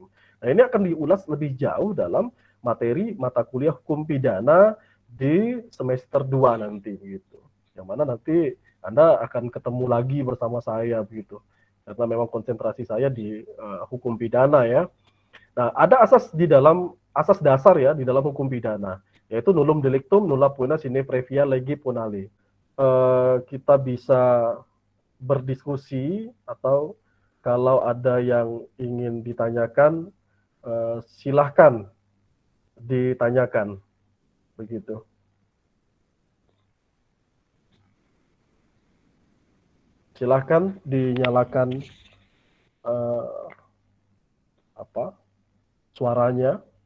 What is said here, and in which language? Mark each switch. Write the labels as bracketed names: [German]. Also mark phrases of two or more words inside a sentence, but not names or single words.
[Indonesian] Nah, ini akan diulas lebih jauh dalam materi mata kuliah hukum pidana di semester 2 nanti begitu. Yang mana nanti Anda akan ketemu lagi bersama saya begitu. Karena memang konsentrasi saya di hukum pidana ya. Nah, ada asas di dalam asas dasar ya di dalam hukum pidana, yaitu [Latin] nullum delictum nulla poena sine previa lege punale. [Indonesian] Kita bisa berdiskusi atau kalau ada yang ingin ditanyakan, silahkan ditanyakan begitu. Silahkan dinyalakan suaranya.